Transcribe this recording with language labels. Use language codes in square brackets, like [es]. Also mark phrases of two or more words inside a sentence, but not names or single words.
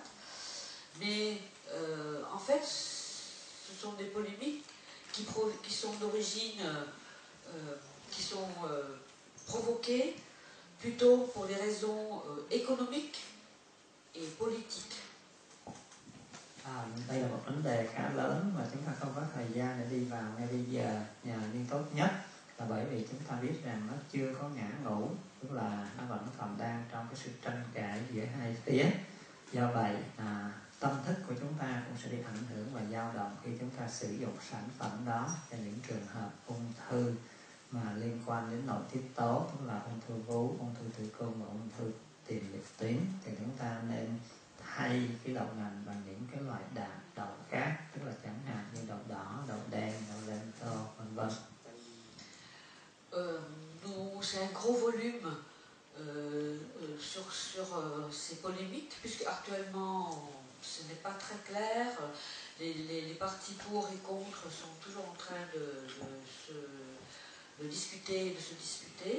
[fr] Mais en fait, ce sont des polémiques qui sont d'origine, qui sont provoquées plutôt pour des raisons économiques et politiques. [vi] Đây là một vấn đề khá lớn mà chúng ta không có thời gian để đi vào ngay bây giờ, nhưng tốt nhất là bởi vì chúng ta biết rằng nó chưa có ngã ngũ, tức là nó vẫn còn đang trong cái sự tranh cãi giữa hai phía. Do vậy tâm thức của chúng ta cũng sẽ bị ảnh hưởng và dao động khi chúng ta sử dụng sản phẩm đó cho những trường hợp ung thư mà liên quan đến nội tiết tố, tức là ung thư vú, ung thư tử cung và ung thư tiền liệt tuyến. Thì chúng ta nên thay cái đậu nành bằng những cái loại đậu khác, tức là chẳng hạn như đậu đỏ, đậu đen, đậu lento, vân vân. [fr] C'est un gros volume sur ces polémiques, puisque actuellement ce n'est pas très clair. Les partis pour et contre sont toujours en train de discuter, de se disputer.